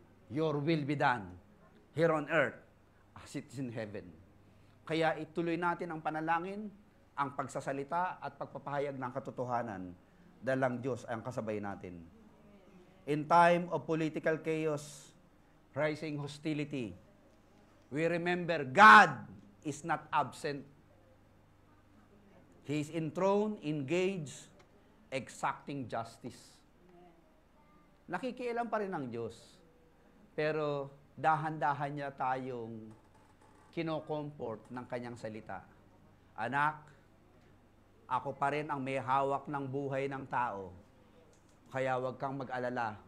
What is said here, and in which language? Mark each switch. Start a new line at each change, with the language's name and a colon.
English: Your will be done here on earth as it is in heaven.
Filipino: Kaya ituloy natin ang panalangin, ang pagsasalita at pagpapahayag ng katotohanan dahil ang Diyos ay ang kasabay natin.
English: In time of political chaos, rising hostility, we remember God is not absent. He is enthroned, engaged, exacting justice.
Filipino: Nakikialam pa rin ang Diyos. Pero dahan-dahan niya tayong kino-comfort ng kanyang salita. Anak, ako pa rin ang may hawak ng buhay ng tao. Kaya huwag kang mag-alala.